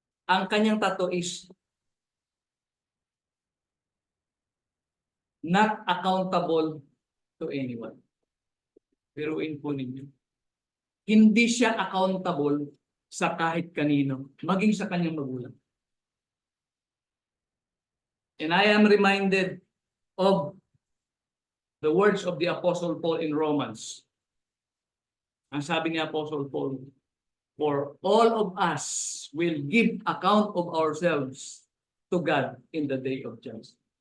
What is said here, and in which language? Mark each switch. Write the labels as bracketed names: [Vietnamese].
[Filipino] Ang kanyang tato [English] is not accountable to anyone. [Filipino] Biruin po ninyo. Hindi siya accountable sa kahit kanino, maging sa kanyang magulang. [English] And I am reminded of the words of the Apostle Paul in Romans. [Filipino] Ang sabi ni [English] Apostle Paul, for all of us will give account of ourselves to God in the day of judgment.